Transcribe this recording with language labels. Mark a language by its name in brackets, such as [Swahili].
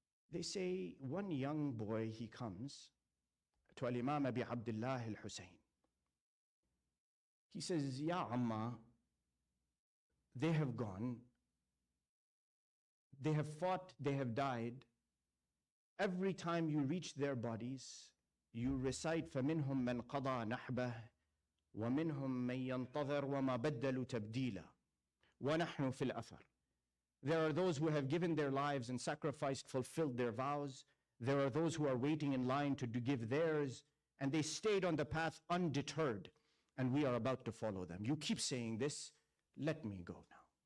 [English] They say one young boy, he comes to Al-Imam Abi Abdullah al-Husayn. He says, Ya Amma, they have gone, they have fought, they have died. Every time you reach their bodies, you recite [Arabic] فَمِنْهُمْ مَنْ قَضَى نَحْبَهُ وَمِنْهُمْ مَنْ يَنْتَظِرُ وَمَا بَدَّلُوا تَبْدِيلًا وَنَحْنُ فِي الْأَثَرِ. [English] There are those who have given their lives and sacrificed, fulfilled their vows. There are those who are waiting in line to give theirs, and they stayed on the path undeterred, and we are about to follow them. You keep saying this, let me go now.